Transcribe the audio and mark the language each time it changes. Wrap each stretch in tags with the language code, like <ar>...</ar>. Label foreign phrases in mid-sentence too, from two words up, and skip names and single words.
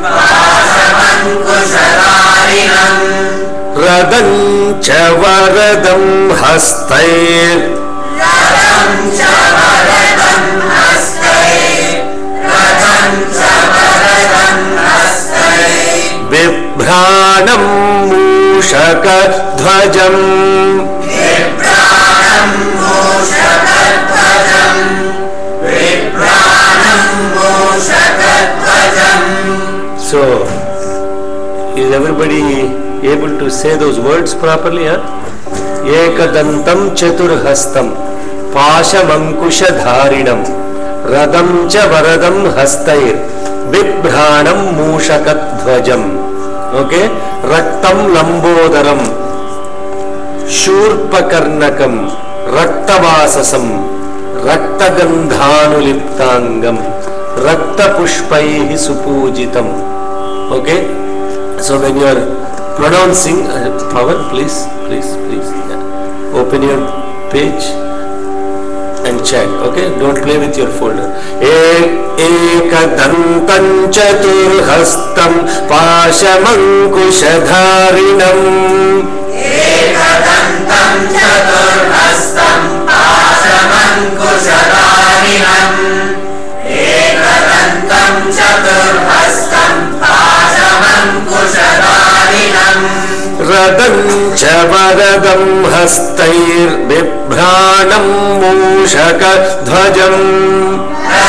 <sa>Pashamankushadharinam Radam cha varadam hastayir Radam cha varadam hastayir Radam cha varadam hastayir Bibhranam mushakadhvajam Bibhranam mushakadhvajam Bibhranam mushakadhvajam.</sa> <en>So, is everybody able to say those words properly? Huh?</en> <sa>Ekadantam chaturhastam Pashamankushadharinam Radam cha varadam hastayir Bibhranam mushakadhvajam.</sa> <en>Okay?</en> <sa>Raktam lambodaram Shurpakarnakam Raktavasasam Raktagandhanuliptangam Raktapushpaihi supujitam.</sa> <en>Okay? So when you are pronouncing, power, please. Yeah. Open your page and chant. Okay? Don't play with your folder.</en> <sa>Ekadantam chaturhastam Pashamankushadharinam Ekadantam chaturhastam Pashamankushadharinam Ekadantam chaturhastam Pashamankushadharinam Radam cha varadam hastayir Bibhranam mushakadhvajam</sa>